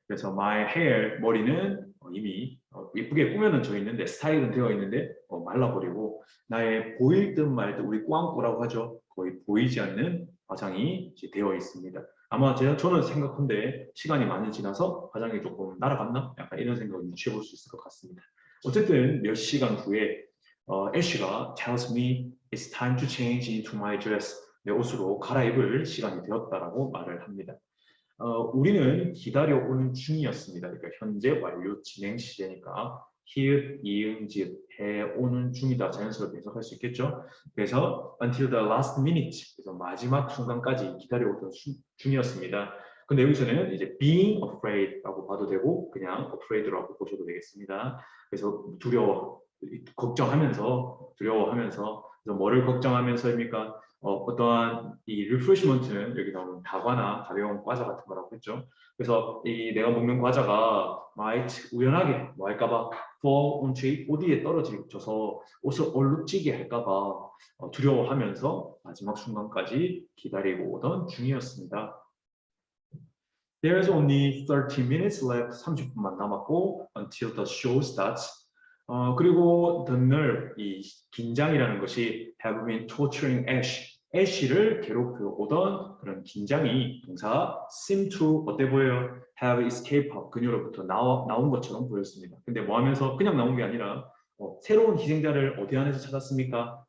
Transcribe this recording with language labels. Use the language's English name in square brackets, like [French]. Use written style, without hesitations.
[Korean] 그래서 [English] my hair [Korean] 머리는 이미 예쁘게 꾸며져 있는데 스타일은 되어 있는데 말라버리고 나의 보일 듯 말 듯 우리 꾸안꾸라고 하죠. 거의 보이지 않는 화장이 되어 있습니다. 아마 저는 생각한데 시간이 많이 지나서 화장이 조금 날아갔나? 약간 이런 생각을 유추해 볼 수 있을 것 같습니다. 어쨌든 몇 시간 후에 애쉬가 [English] tells me it's time to change into my dress. [Korean] 내 옷으로 갈아입을 시간이 되었다라고 말을 합니다. 우리는 기다려오는 중이었습니다. 그러니까 현재 완료 진행 시제니까 히읗, 이응집, 해오는 중이다 자연스럽게 해석할 수 있겠죠. 그래서 [English] until the last minute, [Korean] 그래서 마지막 순간까지 기다려오던 중이었습니다. 근데 여기서는 이제 [English] being afraid [Korean] 라고 봐도 되고 그냥 afraid라고 보셔도 되겠습니다. 그래서 두려워하면서 그래서 뭐를 걱정하면서입니까? 어떠한 이 리프레시먼트는 여기 나오는 다과나 가벼운 과자 같은 거라고 했죠. 그래서 이 내가 먹는 과자가 [English] might [Korean] 우연하게 뭐 할까봐 [English] fall onto [Korean] 어디에 떨어져서 옷을 얼룩지게 할까봐 두려워하면서 마지막 순간까지 기다리고 오던 중이었습니다. [English] There's only 30 minutes left. [Korean] 30분만 남았고 [English] until the show starts. [Korean] 그리고 [English] the nerve, [Korean] 이 긴장이라는 것이 [English] have been torturing [Korean] 애쉬를 괴롭혀 오던 그런 긴장이 동사 [English] seem to [Korean] 어때 보여요? [English] have escaped [Korean] 그녀로부터 나온 것처럼 보였습니다. 근데 뭐 하면서 그냥 나온 게 아니라 새로운 희생자를 어디 안에서 찾았습니까?